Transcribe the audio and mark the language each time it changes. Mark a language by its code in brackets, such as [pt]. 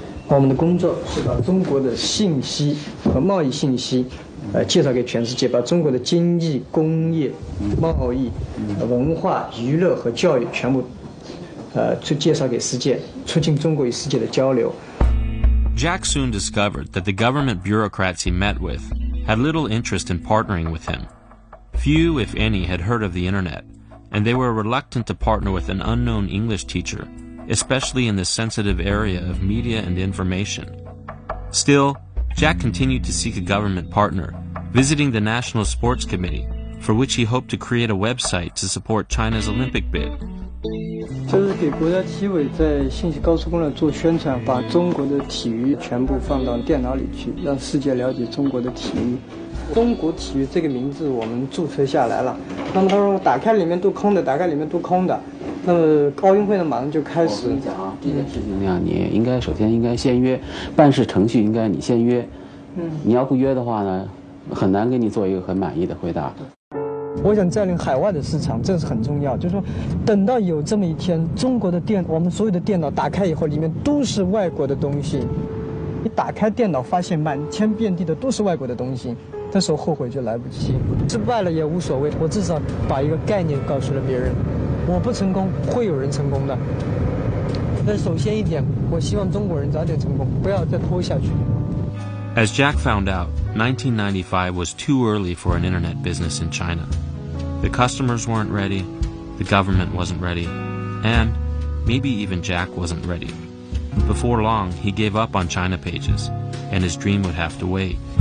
[zh] 我们的工作是把中国的信息和贸易信息介绍给全世界，把中国的经济、工业、贸易、文化、娱乐和教育全部去介绍给世界，促进中国与世界的交流。 [en] Jack soon discovered that the government bureaucrats he met with had little interest in partnering with him. Few, if any, had heard of the internet, and they were reluctant to partner with an unknown English teacher, especially in the sensitive area of media and information. Still, Jack continued to seek a government partner, visiting the National Sports Committee, for which he hoped to create a website to support China's Olympic bid. [zh] 就是给国家体委在信息高速公路做宣传，把中国的体育全部放到电脑里去，让世界了解中国的体育。中国体育这个名字我们注册下来了，那么他说打开里面都空的，打开里面都空的。那么奥运会呢马上就开始。我跟你讲啊，这件事情呢，你应该首先应该先约，办事程序应该你先约。你要不约的话呢，很难给你做一个很满意的回答。我想占领海外的市场，这是很重要。就是说，等到有这么一天，中国的我们所有的电脑打开以后，里面都是外国的东西。你打开电脑，发现满天遍地的都是外国的东西，这时候后悔就来不及。失败了也无所谓，我至少把一个概念告诉了别人。我不成功，会有人成功的。那首先一点，我希望中国人早点成功，不要再拖下去。 [en] As Jack found out, 1995 was too early for an internet business in China. The customers weren't ready, the government wasn't ready, and maybe even Jack wasn't ready. Before long, he gave up on China pages, and his dream would have to wait.